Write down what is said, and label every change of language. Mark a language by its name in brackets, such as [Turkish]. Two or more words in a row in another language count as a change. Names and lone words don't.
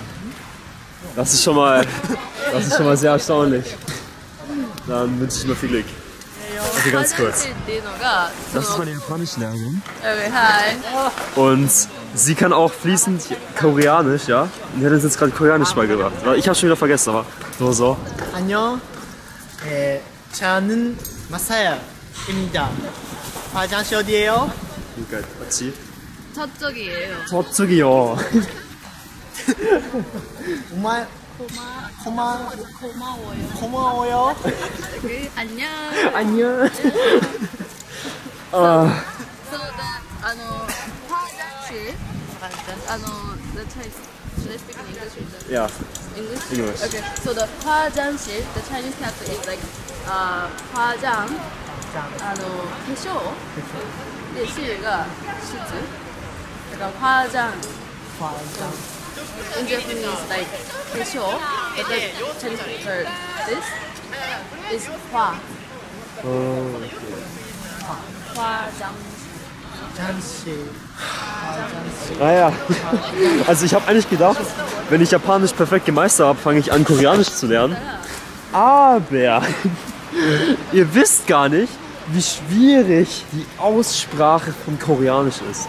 [German] Das ist schon mal sehr erstaunlich. Dann wünsche ich mir viel Glück. Okay, ganz kurz. Das ist meine Japanischlehrerin. Und sie kann auch fließend Koreanisch, ja? Und die hat uns jetzt gerade Koreanisch beigebracht. Ich habe schon wieder vergessen, aber so. [Korean] 안녕. 저는 마사야입니다. 화장실 어디예요? 그러니까 같이. 저쪽이에요. 저쪽이요. 고마워요. 안녕. 안녕. [English] So that 화장실. The Chinese. Should I speak in English or the [German] Ja, [English] English? English. Okay. So the 화장실, the Chinese character is like 화장. [Japanese] 化粧で실가室だから 화장. [English] In Japanese, like 化粧, but the Chinese for this is 화. [Korean] 화장. [German] Naja, also ich habe eigentlich gedacht, wenn ich Japanisch perfekt gemeistert habe, fange ich an Koreanisch zu lernen. Aber ihr wisst gar nicht, wie schwierig die Aussprache von Koreanisch ist.